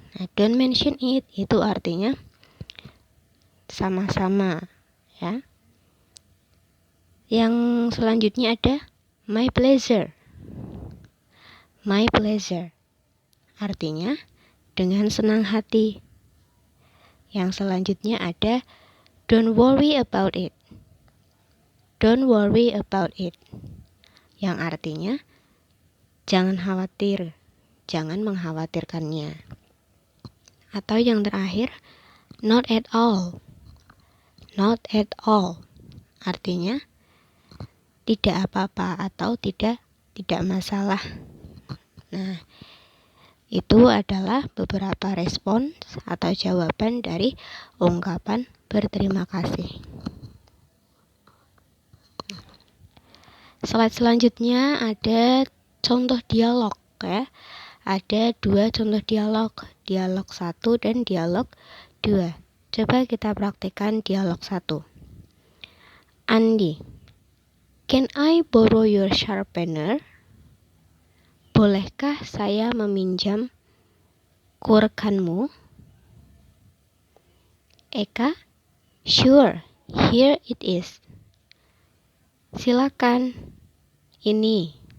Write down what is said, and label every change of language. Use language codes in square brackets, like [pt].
[id] Nah, [en] don't mention it [id] itu artinya sama-sama ya. Yang selanjutnya ada my pleasure. [en] My pleasure [id] artinya dengan senang hati. Yang selanjutnya ada [en] don't worry about it. Don't worry about it, [id] yang artinya jangan khawatir, jangan mengkhawatirkannya. Atau yang terakhir, [en] not at all. Not at all [id] artinya tidak apa-apa atau tidak masalah. Nah, itu adalah beberapa respons atau jawaban dari ungkapan berterima kasih. Slide selanjutnya ada contoh dialog ya. Ada 2 contoh dialog, dialog 1 dan dialog 2. Coba kita praktikkan dialog 1. [en] Andi, can I borrow your sharpener? [id] Bolehkah saya meminjam kurekanmu? [en] Eka, sure, here it is. [id] Silakan, ini.